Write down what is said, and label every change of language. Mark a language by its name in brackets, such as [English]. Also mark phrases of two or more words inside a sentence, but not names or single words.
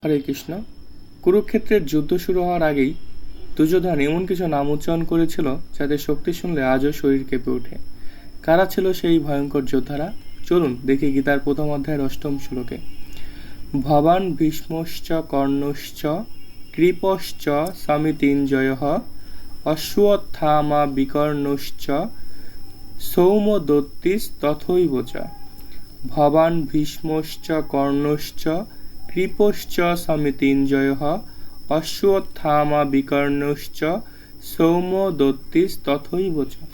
[Bangla] হরে কৃষ্ণ। কুরুক্ষেত্রের যুদ্ধ শুরু হওয়ার আগেই দুর্যোধন এমন কিছু নাম উচ্চারণ করেছিল যাদের শক্তি শুনলে আজও শরীর কেঁপে ওঠে। কারা ছিল সেই ভয়ঙ্কর যোদ্ধারা? চলুন দেখি গীতার প্রথম অধ্যায়ের অষ্টম শ্লোকে। [Sanskrit] ভবান ভীষ্মশ্চ কর্ণশ্চ কৃপশ্চ সমিতিঞ্জয়ঃ অশ্বত্থামা বিকর্ণশ্চ সৌমদত্তিস্তথৈব চ। ভবান ভীষ্মশ্চ কর্ণশ্চ কৃপশ্চ সমিতিঞ্জয়ঃ অশ্বত্থামা বিকর্ণশ্চ সৌমদত্তিস্তথৈব চ।